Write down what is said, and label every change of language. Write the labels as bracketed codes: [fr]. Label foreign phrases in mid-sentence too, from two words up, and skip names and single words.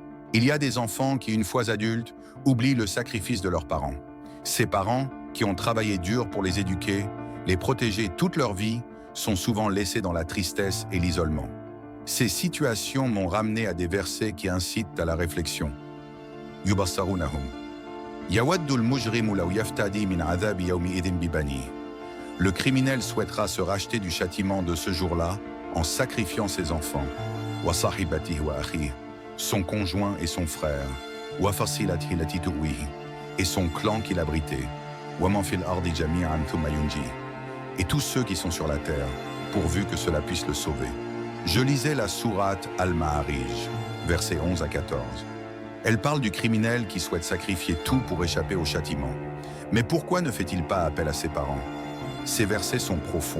[fr] Il y a des enfants qui, une fois adultes, oublient le sacrifice de leurs parents. Ces parents, qui ont travaillé dur pour les éduquer, les protéger toute leur vie, sont souvent laissés dans la tristesse et l'isolement. Ces situations m'ont ramené à des versets qui incitent à la réflexion. [ar] يبصرونهم. يود المجرم لو يفتدي من عذاب يومئذ ببنيه. [fr] Le criminel souhaitera se racheter du châtiment de ce jour-là en sacrifiant ses enfants. [ar] و صاحبته و أخيه, [fr] son conjoint et son frère. [ar] و فصيلته التي تؤويه, [fr] et son clan qui l'abritait. [ar] و من في الأرض جميعا ثم ينجي, [fr] et tous ceux qui sont sur la terre, pourvu que cela puisse le sauver. Je lisais la sourate Al-Ma'arij, versets 11 à 14. Elle parle du criminel qui souhaite sacrifier tout pour échapper au châtiment. Mais pourquoi ne fait-il pas appel à ses parents? Ces versets sont profonds.